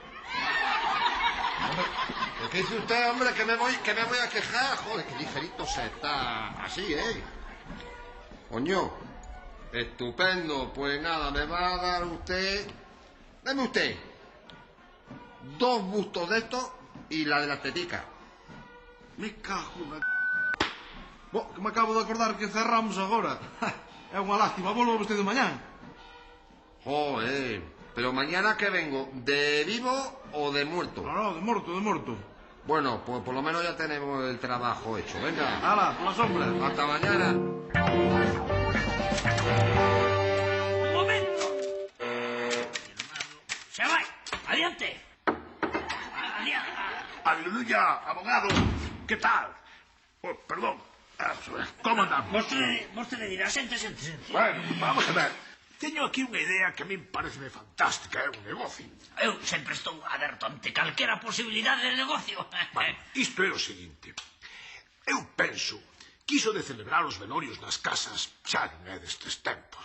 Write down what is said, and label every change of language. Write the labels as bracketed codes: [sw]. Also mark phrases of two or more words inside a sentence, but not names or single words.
[es] ¿Qué dice usted, hombre, que me voy a quejar? Joder, que ligerito se está así, Coño, estupendo. Pues nada, me va a dar usted... Deme usted 2 bustos de estos y la de la tetica. Me cago na... Que me acabo de acordar que cerramos agora. [gl] É unha lástima, volvo vostede mañán. [es] Joder, pero mañana que vengo, ¿de vivo o de muerto? [gl] No, de morto. [es] Bueno, pues por lo menos ya tenemos el trabajo hecho. Venga. Hala, por la sombra. Hasta mañana. ¡Un momento! ¡Se va! ¡Adiante! ¡Aleluya, abogado! ¿Qué tal? Oh, perdón. ¿Cómo andamos? [gl] Vostede dirá, sente. [es] Bueno, vamos a ver. [gl] Teño aquí unha idea que a min parece fantástica, é un negocio. Eu sempre estou aberto ante calquera posibilidade de negocio. Bueno, isto é o seguinte. Eu penso que iso de celebrar os velorios nas casas xa non é destes tempos.